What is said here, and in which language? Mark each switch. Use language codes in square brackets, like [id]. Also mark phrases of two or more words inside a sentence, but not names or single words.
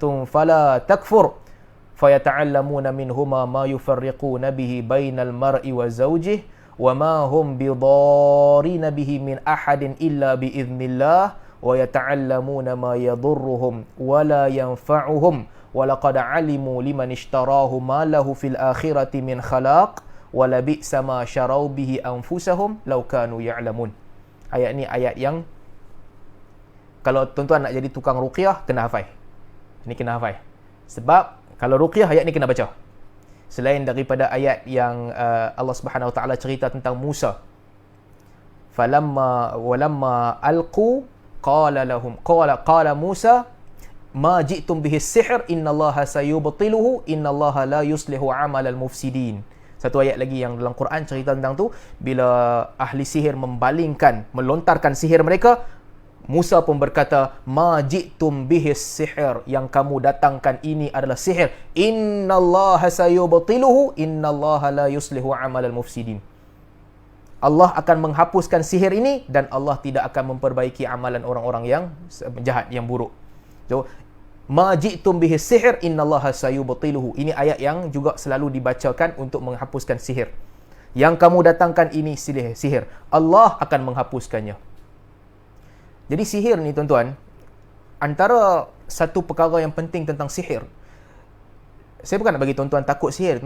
[ar] فَلَا تَكْفُرْ فَيَتَعَلَّمُونَ مِنْهُمَا مَا يُفَرِّقُونَ بِهِ بَيْنَ الْمَرْءِ وَزَوْجِهِ وَمَا هُمْ بِضَارِّينَ بِهِ مِنْ أَحَدٍ إِلَّا بِإِذْنِ اللَّهِ وَيَتَعَلَّمُونَ مَا يَضُرُّهُمْ وَلَا يَنْفَعُهُمْ وَلَقَدْ عَلِمُوا لِمَنِ اشْتَرَاهُ مَا لَهُ فِي الْآخِرَةِ مِنْ خَلَاقٍ وَلَبِئْسَ مَا شَرَوْا بِهِ أَنفُسَهُمْ لَوْ كَانُوا يَعْلَمُونَ. [ms] Ayat ni ayat yang kalau tuan-tuan nak jadi tukang ruqyah, kena hafal. Ini kena hafal. Sebab kalau ruqyah, ayat ni kena baca. Selain daripada ayat yang Allah Subhanahu wa taala cerita tentang Musa, [ar] فلما ألقوا قال موسى ما جئتم به السحر إن الله سيبطله إن الله لا يصلح عمل المفسدين. [ms] Satu ayat lagi yang dalam Quran cerita tentang tu, bila ahli sihir melontarkan sihir mereka, Musa pun berkata, [ar] ما جئتم به السحر, [ms] yang kamu datangkan ini adalah sihir. [ar] إن الله سيبطله إن الله لا يصلح عمل المفسدين. [ms] Allah akan menghapuskan sihir ini, dan Allah tidak akan memperbaiki amalan orang-orang yang jahat, yang buruk. So, [ar] ما جئتم به السحر إن الله سيبطله. [ms] Ini ayat yang juga selalu dibacakan untuk menghapuskan sihir. Yang kamu datangkan ini sihir. Allah akan menghapuskannya. Jadi sihir ni tuan-tuan, antara satu perkara yang penting tentang sihir, saya bukan nak bagi tuan-tuan takut sihir.